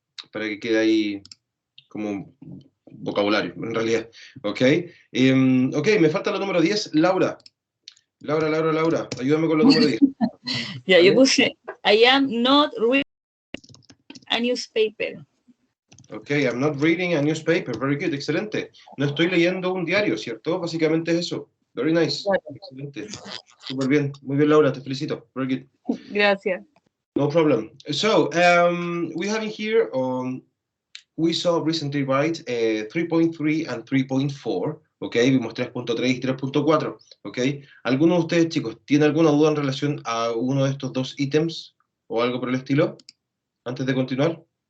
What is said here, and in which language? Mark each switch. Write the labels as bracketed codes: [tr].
[es] Para que quede ahí como un vocabulario, en realidad, ok. Ok, me falta lo número 10, Laura. Laura, ayúdame con lo número 10. Ya, ¿Vale? yo puse, [en] I am not reading a newspaper. Ok, I'm not reading a newspaper. Very good, [es] excelente. No estoy leyendo un diario, ¿cierto? Básicamente es eso. [en] Very nice. [es] Excelente. Súper bien. Muy bien, Laura, te felicito. [en] Very good. [es] Gracias. [en] No problem. So, we have in here, we saw recently, right, 3.3 and 3.4. [es] Ok, vimos 3.3 y 3.4. Ok, ¿alguno de ustedes, chicos, tiene alguna duda en relación a uno de estos dos ítems o algo por el estilo? Antes de continuar.